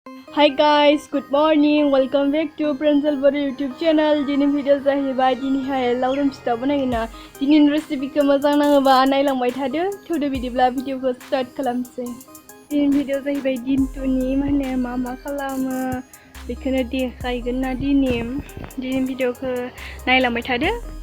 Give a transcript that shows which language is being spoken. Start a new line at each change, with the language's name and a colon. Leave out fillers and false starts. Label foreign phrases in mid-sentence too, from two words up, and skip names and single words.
English: Hi guys, good morning. Welcome back to Boro YouTube channel.
Bodo: Dini video जाहैबाय दिनैहाय लावदुम फिथा बनायगोना दिनैनि रेसिपिखौ मोजां नाङोबा नायलांबाय थादो थौदो बिदिब्ला भिडिअखौ स्टार्ट खालामसै दिनैनि भिडिअ जाहैबाय दिनटुनि माने मा खालामो बेखौनो देखायगोन ना दिनै भिडिअखौ नायलांबाय थादो